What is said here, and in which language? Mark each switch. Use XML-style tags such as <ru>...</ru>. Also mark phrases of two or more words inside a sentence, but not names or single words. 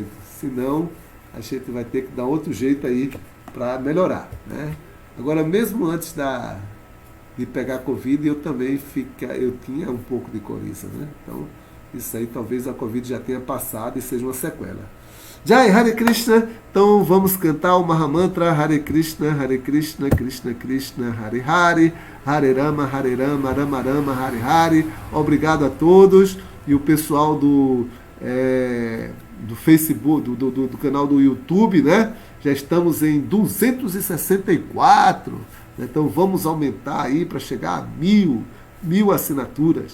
<pt>Se não, a gente vai ter que dar outro jeito aí para melhorar, Agora, mesmo antes de pegar Covid, eu também tinha um pouco de coriza, Então, isso aí talvez a Covid já tenha passado e seja uma sequela. Jai, Hare Krishna. Então vamos cantar o Mahamantra Hare Krishna, Krishna Krishna, Hare Hare, Hare Rama, Rama Rama, Hare Hare. Obrigado a todos. E o pessoal do Facebook, do canal do YouTube, Já estamos em 264. Então vamos aumentar aí para chegar a 1000 assinaturas.</pt>